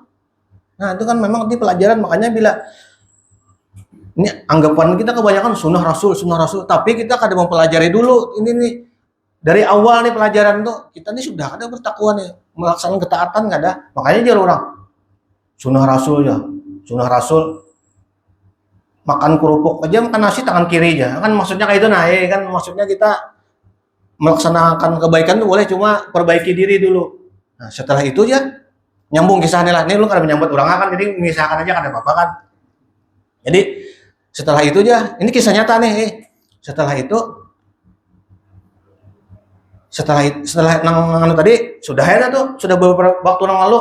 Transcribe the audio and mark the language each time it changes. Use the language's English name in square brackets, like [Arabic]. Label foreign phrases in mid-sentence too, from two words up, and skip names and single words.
[Indonesian] Nah, itu kan memang di pelajaran, makanya bila ini anggapan kita kebanyakan sunnah rasul, tapi kita kadang mempelajari dulu ini nih dari awal nih pelajaran tuh kita nih sudah ada bertakwa nih melaksanakan ketaatan nggak ada, makanya dia orang sunnah rasul makan kerupuk aja makan nasi tangan kiri aja kan maksudnya kayak itu kan maksudnya kita melaksanakan kebaikan tuh boleh cuma perbaiki diri dulu. [Banjar] Nah setelah itu ya nyambung kisahnya lah, ini lu kada menyambut orang kan, jadi mengisahkan aja kada apa-apa kan. [Indonesian] Jadi setelah itu aja, ini kisah nyata nih. Setelah nang tadi sudah ya tuh, sudah beberapa waktu yang lalu.